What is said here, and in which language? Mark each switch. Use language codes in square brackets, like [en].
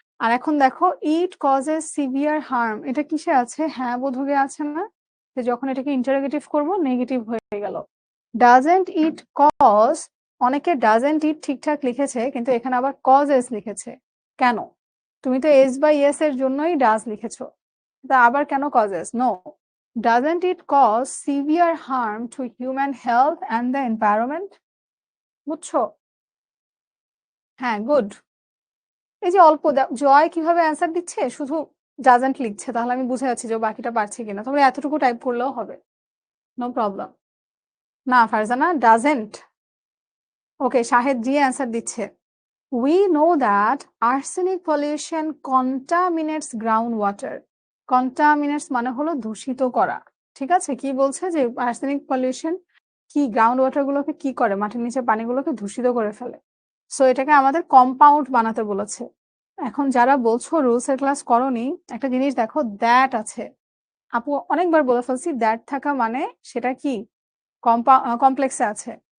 [bn] আর এখন দেখো it causes severe harm, এটা কিসে আছে, হ্যাঁ বোধকে আছে না, যে যখন এটাকে ইন্টারোগেটিভ করব নেগেটিভ হয়ে গেল। ডাজেন্ট ইট কজ, অনেকে ডাজেন্ট ইট ঠিকঠাক লিখেছে কিন্তু এখানে আবার কজেস লিখেছে, কেন? তুমি তো এস বা ইএস এর জন্যই ডাজ লিখেছো, তা আবার কেন causes, no. [en] Doesn't it cause severe harm to human health and the environment? [bn] বুঝছো? হ্যাঁ গুড। এই যে অল্প জয় কিভাবে অ্যান্সার দিচ্ছে, শুধু ডাজেন্ট লিখছে, তাহলে আমি বুঝে যাচ্ছি যে বাকিটা পারছে কিনা, তোমরা এতটুকু টাইপ করলেও হবে, নো প্রবলেম। না Farzana, doesn't. Okay, Shahed G answer দিচ্ছে। [en] We know that arsenic pollution contaminates groundwater. [bn] Contaminates মানে হলো দূষিত করা, ঠিক আছে? কি বলছে যে আর্সেনিক পলিউশন কি গ্রাউন্ড ওয়াটার গুলোকে কি করে, মাটির নিচে পানিগুলোকে দূষিত করে ফেলে। সো এটাকে আমাদের কম্পাউন্ড বানাতে বলেছে। এখন যারা বলছো রুলস এর ক্লাস করোনি, একটা জিনিস দেখো, দ্যাট আছে, আপু অনেকবার বলে ফেলছি, দ্যাট থাকা মানে সেটা কি কমপ্লেক্সে আছে।